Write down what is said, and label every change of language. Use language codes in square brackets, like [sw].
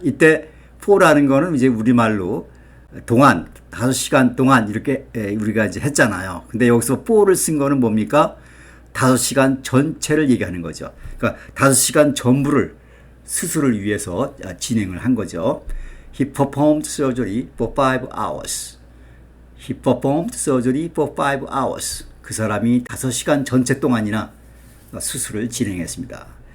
[ko] 이때 for라는 거는 이제 우리말로 동안, 5시간 동안 이렇게 우리가 이제 했잖아요. 근데 여기서 for를 쓴 거는 뭡니까? 5시간 전체를 얘기하는 거죠. 그러니까 5시간 전부를 수술을 위해서 진행을 한 거죠. [en] He performed surgery for 5 hours. He performed surgery for 5 hours. [ko] 그 사람이 5시간 전체 동안이나 수술을 진행했습니다.